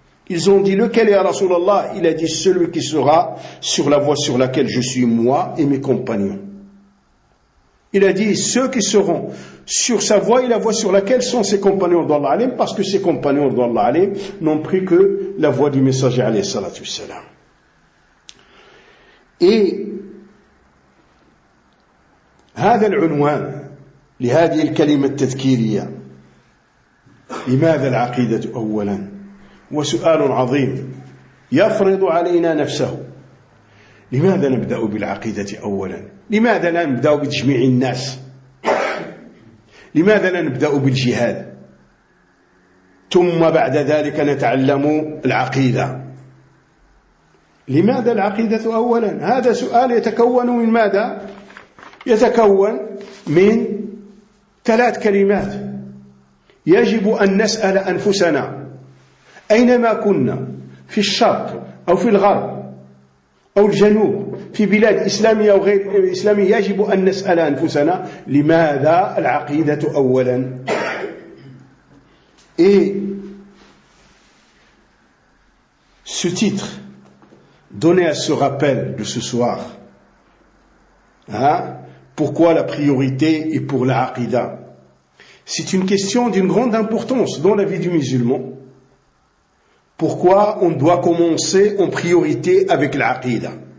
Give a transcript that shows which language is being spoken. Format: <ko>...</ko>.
<fr>Ils ont dit, lequel est Rasulallah? Il a dit, celui qui sera sur la voie sur laquelle je suis moi et mes compagnons. Il a dit, ceux qui seront sur sa voie et la voie sur laquelle sont ses compagnons d'Allah alim, parce que ses compagnons d'Allah alim n'ont pris que la voie du messager alayhi salatu wassalam. Et</fr> <ar>هذا العنوان لهذه الكلمة التذكيرية لماذا العقيدة أولا وسؤال عظيم يفرض علينا نفسه. لماذا نبدأ بالعقيدة أولا؟ لماذا لا نبدأ بتجميع الناس؟ لماذا لا نبدأ بالجهاد ثم بعد ذلك نتعلم العقيدة؟ لماذا العقيدة أولا؟ هذا سؤال يتكون من ماذا؟ يتكون من 3 كلمات. يجب أن نسأل أنفسنا أينما كنا، في الشرق أو في الغرب أو الجنوب، في بلاد إسلامية أو غير إسلامية، يجب أن نسأل أنفسنا لماذا العقيدة أولا.</ar> <fr>Et ce titre donné à ce rappel de ce soir, hein, pourquoi la priorité est pour la aqida? C'est une question d'une grande importance dans la vie du musulman. Pourquoi on doit commencer en priorité avec l'aqida?</fr>